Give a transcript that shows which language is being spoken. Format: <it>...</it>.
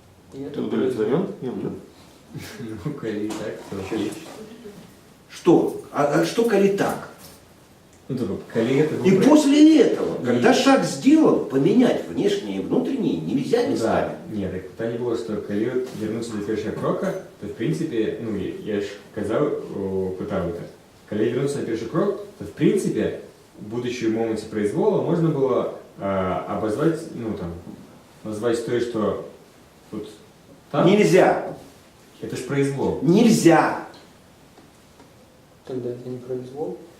<ru>Ты удовлетворен, Евген?</ru> <uk>ну, коли так, то окей.</uk> <ru>Что? А что коли так? Ну, только коли это И выбрать. после этого, когда шаг сделан, поменять внешние и внутренние нельзя Ну, местами.</ru> <uk>да, нет, так питання було, що коли вернуться до першого крока, то в принципі, ну я ж казав, питав это.</uk> <ru>Коли вернуться на перший крок, то в принципе, будучи в моменте произвола, можно было обозвать, ну там, назвать то, что вот там, Нельзя. это ж произвол. Нельзя. Тогда это не произвол.</ru>